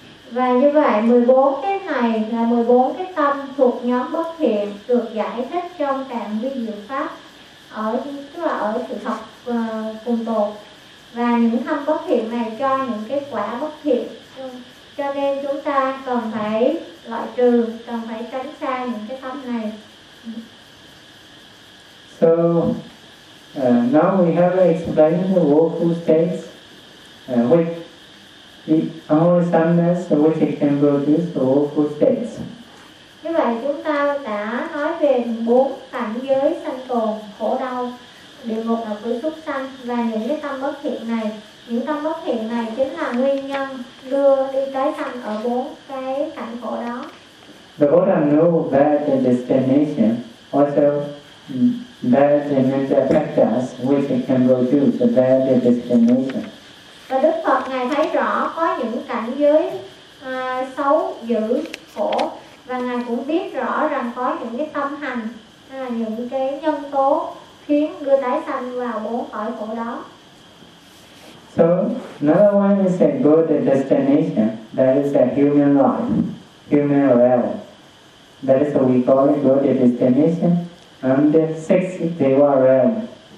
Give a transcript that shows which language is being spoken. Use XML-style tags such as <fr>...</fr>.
<vi>Và như vậy 14 cái này là 14 cái tâm thuộc nhóm bất thiện được giải thích trong tạng vi diệu pháp, ở tức là ở sự học cùng tột, và những tâm bất thiện này cho những kết quả bất thiện, cho nên chúng ta cần phải loại trừ, cần phải tránh xa những cái tâm này.</vi> <en>So now we have explained the woeful states. With the unwholesomeness which it can produce the woeful states.</en> <vi>Như vậy chúng ta đã nói về bốn cảnh giới sanh tồn, khổ đau, địa ngục là khởi xuất sanh, và những cái tâm bất thiện này. Những tâm bất thiện này chính là nguyên nhân đưa đi tái sanh ở bốn cái cảnh khổ đó.</vi> <en>The Buddha knew bad destination, also bad mental factors which it can produce the bad destination.</en> <vi>Và Đức Phật Ngài thấy rõ có những cảnh giới xấu, dữ, khổ, và Ngài cũng biết rõ rằng có những cái tâm hành hay là những cái nhân tố khiến đưa tái sanh vào bốn cõi khổ đó.</vi> <en>So, another one is a good destination, that is a human life, human realm. That is what we call a good destination, And the six Deva realms.</en>